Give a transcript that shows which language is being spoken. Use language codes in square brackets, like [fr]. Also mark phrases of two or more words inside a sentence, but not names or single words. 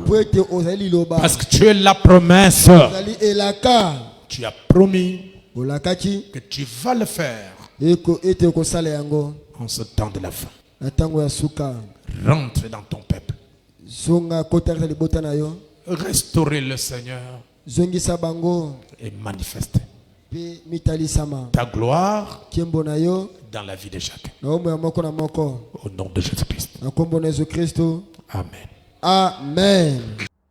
[fr] Parce que tu es la promesse. Tu as promis que tu vas le faire en ce temps de la fin. Rentre dans ton peuple. Restaurer le Seigneur et manifester. [ln] pe mitalisama [fr] ta gloire [ln] nkembo na yo [fr] dans la vie de chacun. [ln] na bomoi ya moko na moko [fr] Au nom de Jésus-Christ. [ln] na kombo na Yesu Kristo. Amen. Amen.